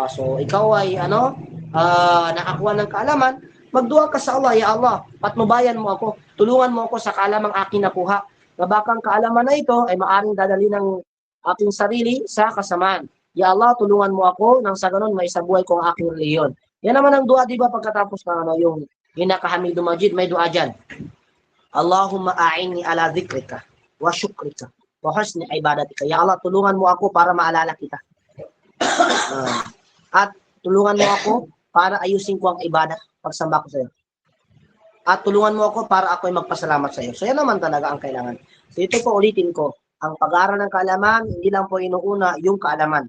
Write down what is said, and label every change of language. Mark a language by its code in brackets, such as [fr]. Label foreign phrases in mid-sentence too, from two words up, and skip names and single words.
[tl] So, ikaw ay nakakuha ng kaalaman, magdua ka sa Allah, Ya Allah, patnubayan mo ako, tulungan mo ako sa kaalamang aking nakuha. Na bakang kaalaman na ito ay maaring dadali ng aking sarili sa kasamaan. Ya Allah, tulungan mo ako nang sa ganun may sabuhay ko ang aking reliyon. Yan naman ang dua, di ba, pagkatapos ng yung hinakahamidu majid, may dua dyan. [ar] اللهم أعني على ذكرك وشكرك وحسن عبادتك. [tl] Ya Allah, tulungan mo ako para maalala kita. At tulungan mo ako para ayusin ko ang ibadah, pagsamba ko sa iyo. At tulungan mo ako para ako ay magpasalamat sa iyo. So yan naman talaga ang kailangan. So ito po ulitin ko, ang pag-aaral ng kaalaman, hindi lang po inuuna yung kaalaman.